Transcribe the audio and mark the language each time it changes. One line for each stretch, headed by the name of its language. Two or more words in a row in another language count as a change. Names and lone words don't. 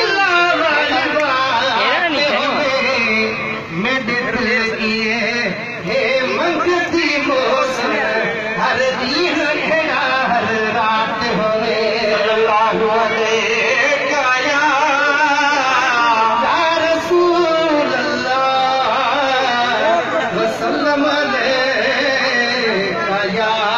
Punjabi: ہر دن کھیڑا ہر رات ہووے
Arabic: صلى الله عليك يا رسول الله وسلم عليك يا